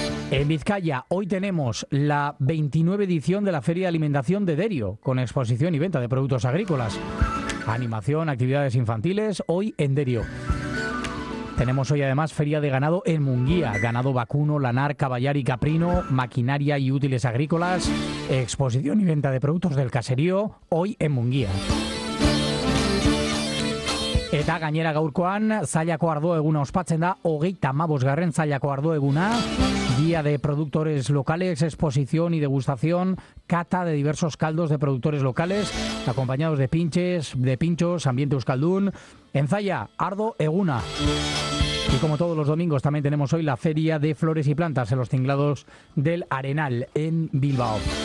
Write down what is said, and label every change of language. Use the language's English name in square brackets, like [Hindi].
[Spanish] En Vizcaya, hoy tenemos la 29ª edición de la Feria de Alimentación de Derio, con exposición y venta de productos agrícolas, animación, actividades infantiles, hoy en Derio. Tenemos hoy además Feria de Ganado en Munguía, ganado vacuno, lanar, caballar y caprino, maquinaria y útiles agrícolas, exposición y venta de productos del caserío, hoy en Munguía. [Basque] Eta gainera gaurkoan, zailako ardo eguna ospatzen da, 35. zailako ardo eguna, [Spanish] día de productores locales, exposición y degustación, cata de diversos caldos de productores locales, acompañados de pinches, de pinchos, ambiente euskaldun, en Zalla, [Basque] ardo eguna. [Spanish] Y como todos los domingos, también tenemos hoy la feria de flores y plantas en los tinglados del Arenal, en Bilbao.